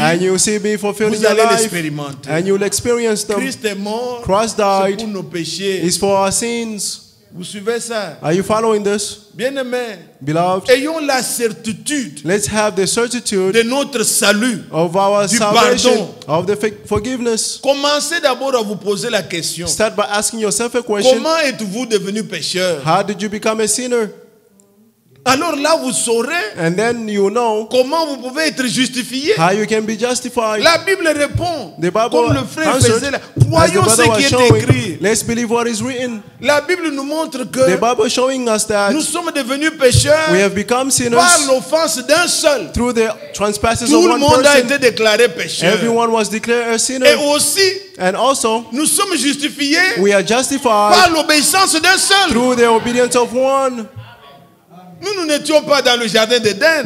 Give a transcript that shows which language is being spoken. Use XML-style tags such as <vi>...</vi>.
<en>and you will see me fulfilled in</en> <fr>Vous</fr> <en>your</en> <fr>allez</fr> <en>life,</en> <fr>l'expérimenter.</fr> <en>and you will experience them.</en> <fr>Christ est mort,</fr> <en>Christ</en> <fr>c'est</fr> <en>died.</en> <fr>pour nos péchés.</fr> <en>It's for our sins.</en> <fr>Vous suivez ça?</fr> <en>Are you following this,</en> <fr>Bien-aimés,</fr> <en>beloved?</en> <fr>ayons la certitude</fr> <en>Let's have the certitude</en> <fr>de notre salut.</fr> <en>of our</en> <fr>du</fr> <en>salvation,</en> <fr>pardon.</fr> <en>of the forgiveness.</en> <fr>Commencez d'abord à vous poser la question.</fr> <en>Start by asking yourself a question.</en> <fr>Comment êtes-vous devenu pécheur?</fr> <en>How did you become a sinner?</en> <fr>Alors là, vous saurez</fr> <en>And then you know</en> <fr>comment vous pouvez être justifié.</fr> <en>how you can be justified.</en> <fr>La Bible répond,</fr> <en>The Bible</en> <fr>comme le frère</fr> <en>answered,</en> <fr>faisait là.</fr> <en>as the</en> <fr>Croyons</fr> <en>brother</en> <fr>ce</fr> <en>was</en> <fr>qui est</fr> <en>showing.</en> <fr>écrit.</fr> <en>Let's believe what is written.</en> <fr>La Bible nous montre</fr> <en>The</en> <fr>que</fr> <en>Bible showing us that</en> <fr>nous sommes devenus pécheurs</fr> <en>we have become</en> <fr>par</fr> <en>sinners</en> <fr>l'offense d'un seul.</fr> <en>through the trespasses</en> <fr>Tout</fr> <en>of</en> <fr>le</fr> <en>one</en> <fr>monde a</fr> <en>person.</en> <fr>été déclaré pécheur.</fr> <en>Everyone was declared a sinner.</en> <fr>Et aussi,</fr> <en>And also,</en> <fr>nous sommes justifiés</fr> <en>we are</en> <fr>par</fr> <en>justified</en> <fr>l'obéissance d'un seul.</fr> <en>through the obedience of one.</en> <fr>Nous n'étions pas dans le jardin d'Éden,</fr>